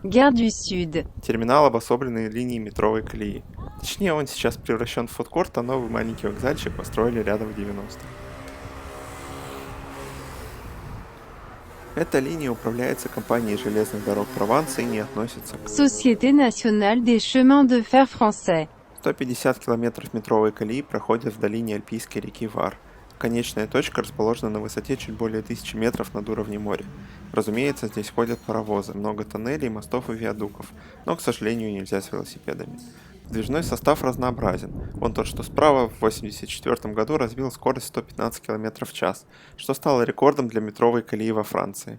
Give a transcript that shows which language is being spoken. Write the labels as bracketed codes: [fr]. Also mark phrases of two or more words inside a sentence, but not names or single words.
[ru] Gare du Sud. терминал обособленной линии метровой колеи. Точнее, он сейчас превращен в фудкорт, а новый маленький вокзальчик построили рядом в 90-х. Эта линия управляется компанией железных дорог Прованса и не относится к Société nationale des chemins de fer français. 150 километров метровой колеи проходят в долине Альпийской реки Вар. Конечная точка расположена на высоте чуть более 1000 метров над уровнем моря. Разумеется, здесь ходят паровозы, много тоннелей, мостов и виадуков, но, к сожалению, нельзя с велосипедами. Подвижной состав разнообразен. Вон тот, что справа, в 1984 году развил скорость 115 км в час, что стало рекордом для метровой колеи во Франции.